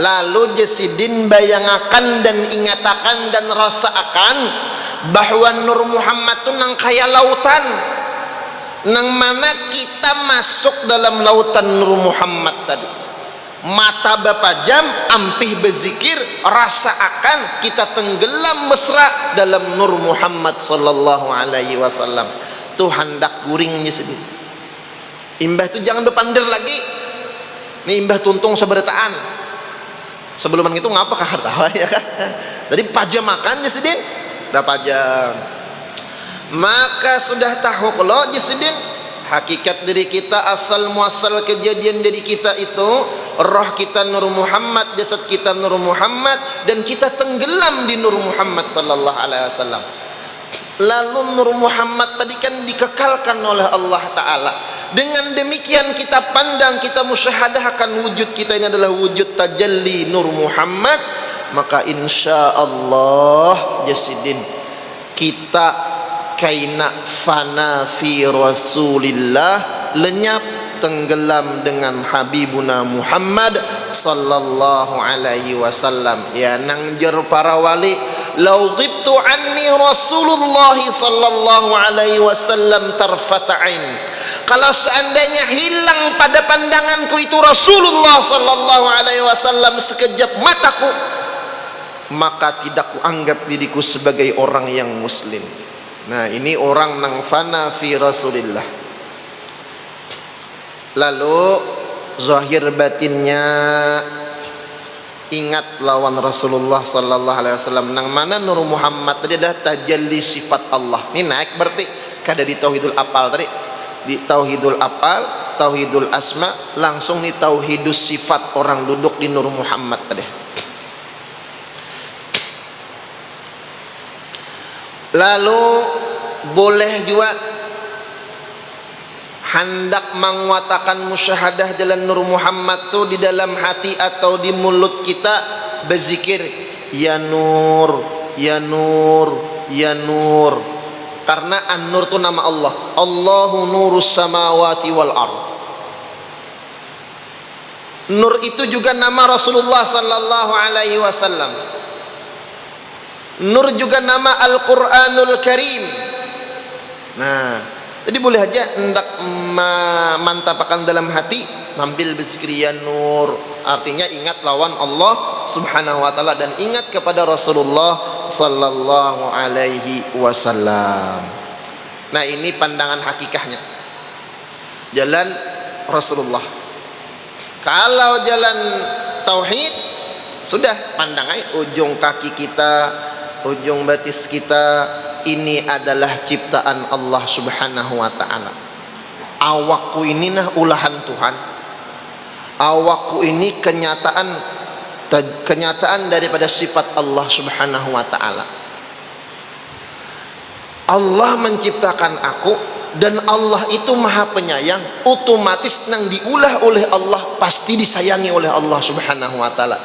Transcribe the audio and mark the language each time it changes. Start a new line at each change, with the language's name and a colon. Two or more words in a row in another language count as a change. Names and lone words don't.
Banjar: Lalu jesidin bayangakan dan ingatakan dan rasakan bahwa Nur Muhammad itu nang kaya lautan, nang mana kita masuk dalam lautan Nur Muhammad tadi. Mata bapajam, ampih berzikir, rasa akan kita tenggelam mesra dalam Nur Muhammad
Arabic: صلى الله عليه وسلم.
Banjar: Tuh hendak guringnya sedih. Imbah itu jangan bepandir lagi. Ini imbah tuntung seberataan. Sebelum itu ngapa kahar tahu ya kan? Jadi pajam makan jesidin, dah pajam. Maka sudah tahu kalau jesidin hakikat diri kita, asal muasal kejadian diri kita itu, roh kita Nur Muhammad, jasad kita Nur Muhammad, dan kita tenggelam di Nur Muhammad
Arabic: صلى الله عليه وسلم.
Banjar: Lalu Nur Muhammad tadi kan dikekalkan oleh
Arabic: الله تعالى.
Banjar: Dengan demikian kita pandang, kita musyahadahkan wujud kita ini adalah wujud tajalli Nur Muhammad, maka
Arabic: إن شاء الله
Banjar: jasidin kita kaina
Arabic: فناء في رسول الله,
Banjar: lenyap tenggelam dengan Habibuna Muhammad
Arabic: صلى الله عليه وسلم.
Banjar: Ya nang jer para wali,
Arabic: لو غبت عني رسول الله صلى الله عليه وسلم طرفة عين,
Banjar: kalau seandainya hilang pada pandanganku itu Rasulullah
Arabic: صلى الله عليه وسلم
Banjar: sekejap mataku, maka tidak kuanggap diriku sebagai orang yang muslim. Nah ini orang nang
Arabic: فناء في رسول الله.
Banjar: Lalu zahir batinnya ingat lawan Rasulullah
Arabic: صلى الله عليه وسلم,
Banjar: nang mana Nur Muhammad tadi adalah tajalli sifat Allah. Ini naik berarti kada di
Arabic: توحيد الأفعال
Banjar: tadi, di
Arabic: توحيد الأفعال, توحيد الأسماء,
Banjar: langsung di
Arabic: توحيد الصفات,
Banjar: orang duduk di Nur Muhammad tadi. Lalu boleh juga hendak menguatakan musyahadah jalan Nur Muhammad tu di dalam hati atau di mulut kita berzikir
Arabic: يا نور، يا نور، يا نور.
Banjar: Karena An-Nur tu nama Allah.
Arabic: الله نور السماوات والأرض.
Banjar: Nur itu juga nama Rasulullah
Arabic: صلى الله عليه وسلم.
Banjar: Nur juga nama
Arabic: القرآن الكريم.
Banjar: Nah, jadi boleh aja hendak memantapakan dalam hati, ambil berzikir
Arabic: يا نور,
Banjar: artinya ingat lawan Allah
Arabic: سبحانه وتعالى
Banjar: dan ingat kepada Rasulullah
Arabic: صلى الله عليه وسلم.
Banjar: Nah ini pandangan hakikahnya jalan Rasulullah. Kalau jalan tauhid sudah pandang aja ujung kaki kita, ujung batis kita ini adalah ciptaan Allah
Arabic: سبحانه وتعالى.
Banjar: Awakku ini nah ulahan Tuhan, awakku ini kenyataan daripada sifat Allah
Arabic: سبحانه وتعالى.
Banjar: Allah menciptakan aku dan Allah itu maha penyayang, otomatis nang diulah oleh Allah pasti disayangi oleh Allah
Arabic: سبحانه وتعالى.